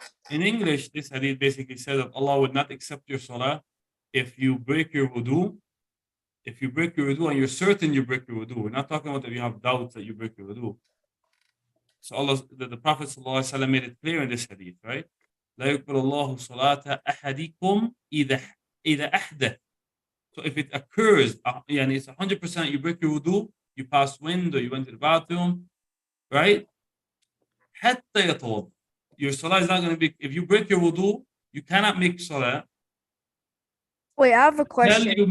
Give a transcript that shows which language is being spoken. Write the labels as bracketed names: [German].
[English] In English, this hadith basically says that Allah would not accept your salah if you break your wudu. If you break your wudu and you're certain you break your wudu. We're not talking about if you have doubts that you break your wudu. So Allah, the Prophet ﷺ made it clear in this hadith, right? [Arabic] لا يقبل الله صلاة أحدكم إذا أحدث. [English] So if it occurs, [Arabic] يعني [English] it's 100% you break your wudu, you passed wind or you went to the bathroom, right? [Arabic] حتى يتوضأ. [English] Your salah is not going to be, if you break your wudu, you cannot make salah Wait, I have a question.